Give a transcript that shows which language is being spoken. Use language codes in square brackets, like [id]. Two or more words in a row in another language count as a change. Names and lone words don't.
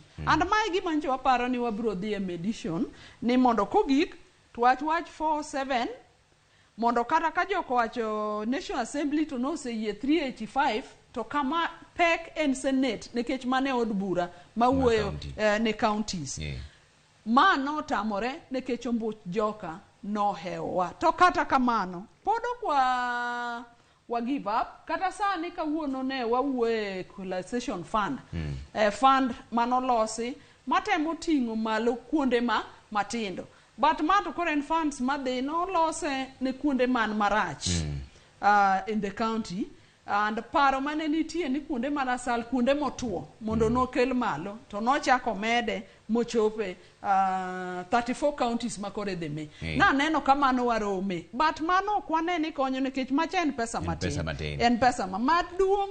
[luo] And mae gima njo waparo ni wabiro dhi e medition ni mondo kogik wach 47 mondo kata ka joko wacho National Assembly to no say 385 to kama pek en Senate nikech mane od bura mawuoyo ne counties. Mano tamore nikech ombuch joka no hewa. To kata kamano podo wa [en] give up [luo] kata sani kawuono ne wawuoye [en] equalization fund. [luo] Fund manolosi matemo ting'o malo kuonde matindo. But mato [en] current funds [luo] madhi nolose ne kuonde man marach [en] in the county. [luo] And paro mane nitie ni kuonde manasal kuonde motuo mondo nokel malo to nochako mede mochope 34 counties makore dhime. Na neno kamano warome. But mano kwane ni konyo nikech macha en pesa matin. En pesa maduong'.